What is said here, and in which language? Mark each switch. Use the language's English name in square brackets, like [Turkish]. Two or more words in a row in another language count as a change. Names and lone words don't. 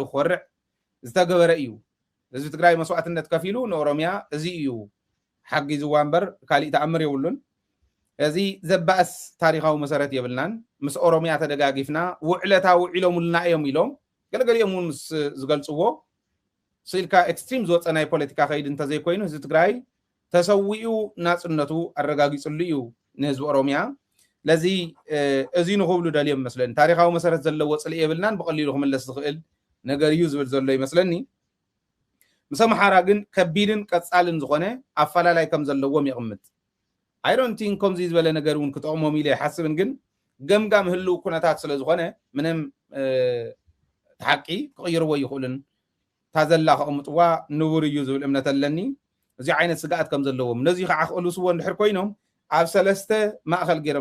[Tigrinya] ክኮርዕ ዝተገበረ እዩ ህዝቢ ትግራይ መስዋዕትነት ከፊሉ ንኦሮሚያ እዚ እዩ ሓጊዝዋ እምበር ካሊእ ተኣምር የብሉን እዚ ዘባእስ ታሪኻዊ መሰረት የብልናን ምስ ኦሮሚያ ተደጋጊፍና ውዕለታ ውዒሎሙልና እዮም ኢሎም ገለገሊኦም እውን ምስ ዝገልጽዎ ስልካ ኤክስትሪም ዝወፀ ናይ ፖለቲካ ከይድ እንተዘይኮይኑ ህዝቢ ትግራይ ተሰዊኡ ናጽነቱ አረጋጊጽሉ እዩ ንህዝቢ ኦሮሚያ ለዚ እዚ ንኽብሉ ደልዮም መስለኒ ታሪኻዊ መሰረት ዘለዎ ጽልኢ የብልናን ብቐሊሉ ክምለስ ዝኽእል ነገር እዩ ዝብል ዘሎ ይመስለኒ ምስ ኣምሓራ ግን ከቢድን ቀጻልን ዝኾነ ኣፈላላይ ከም ዘለዎም ይቕምጥ [English] I don't think [Tigrinya] ከምዚ ዝበለ ነገር እውን ክጠቕሞም ኢለ ይሓስብን ግን ገምጋም ህልው ኩነታት ስለ ዝኾነ ምንም ተሓቂ ክቕይርዎ ይኽእሉን ታዘላ ከቕምጥዋ ንቡር እዩ ዝብል እምነት ኣለኒ እዚ ዓይነት ስጋኣት ከም ዘለዎም ነዚ ከዓ ክቕልስዎ እንድሕር ኮይኖም ኣብ ሰለስተ ማእኸል ገይሮም